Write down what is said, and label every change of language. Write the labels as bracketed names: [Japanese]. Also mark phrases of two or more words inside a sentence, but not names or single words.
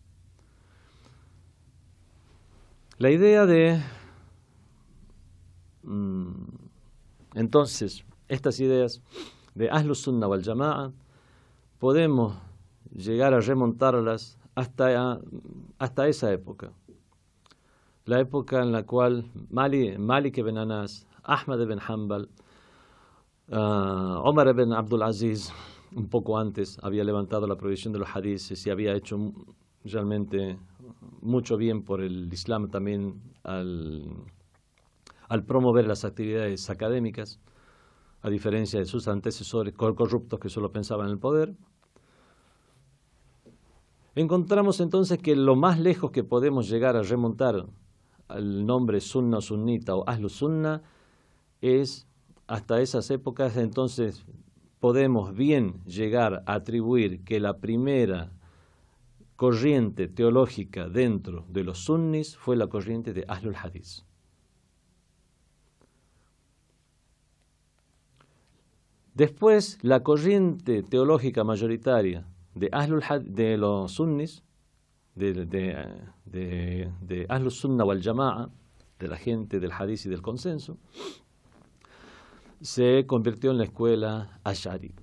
[Spanish] La idea de entonces estas ideas de Ahlus Sunnah wal Jama'a podemos llegar a remontarlas hasta esa época, la época en la cual Malik ibn Anas, Ahmad ibn Hanbal, Omar ibn Abdul Aziz, un poco antes, había levantado la prohibición de los hadices y había hecho realmente mucho bien por el Islam también al promover las actividades académicas, a diferencia de sus antecesores corruptos que solo pensaban en el poder. Encontramos entonces que lo más lejos que podemos llegar a remontar al nombre sunna o sunnita o ahlu sunna es hasta esas épocas. Entonces podemos bien llegar a atribuir que la primera corriente teológica dentro de los sunnis fue la corriente de ahlul hadith. Después, la corriente teológica mayoritaria de los sunnis, de Ahlus Sunna wal Jama'a, de la gente del hadith y del consenso, se convirtió en la escuela ash'arita.